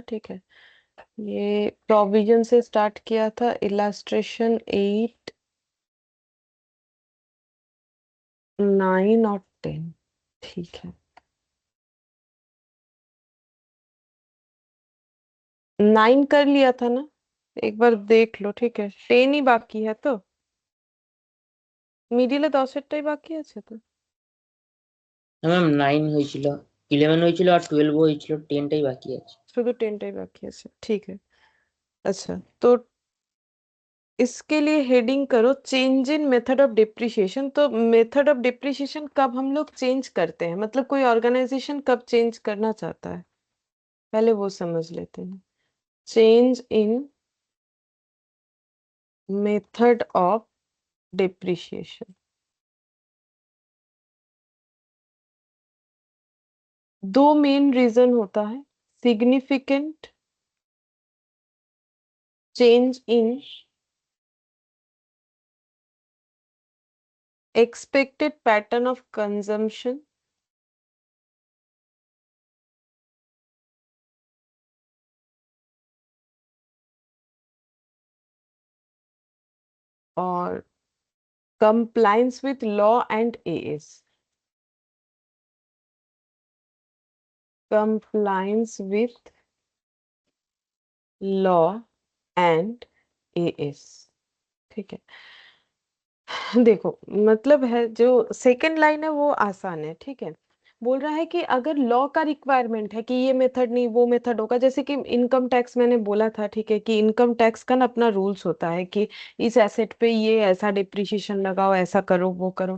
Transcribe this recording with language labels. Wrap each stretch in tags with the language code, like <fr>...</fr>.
<hi>ठीक है, ये प्रोविजन से स्टार्ट किया था, इलास्ट्रेशन 8, 9 और 10। ठीक है, 9 कर लिया था ना, एक बार देख लो। ठीक है, 10 ही बाकी है।</hi> <bn>तो মিডিলে 10-এরটাই বাকি আছে তো। ম্যাম 9 হয়েছিল, 11 হয়েছিল আর 12 হয়েছিল, 10টাই বাকি আছে। শুধু 10টাই বাকি আছে, ठीक है।</bn> <hi>अच्छा, तो इसके लिए हेडिंग करो change in method of depreciation. तो मेथड ऑफ डिप्रिसिएशन कब हम लोग चेंज करते हैं, मतलब कोई ऑर्गेनाइजेशन कब चेंज करना चाहता है, पहले वो समझ लेते हैं। Change in method of depreciation, दो मेन रीजन होता है।</hi> <en>Significant change in expected pattern of consumption और compliance with law and AS, compliance with law and AS।</en> <hi>ठीक है, देखो मतलब है जो सेकंड लाइन है वो आसान है। ठीक है, बोल रहा है कि अगर लॉ का रिक्वायरमेंट है कि ये मेथड नहीं वो मेथड होगा, जैसे कि इनकम टैक्स मैंने बोला था। ठीक है, कि इनकम टैक्स का ना अपना रूल्स होता है कि इस एसेट पे ये ऐसा डिप्रिशिएशन लगाओ, ऐसा करो वो करो।</hi>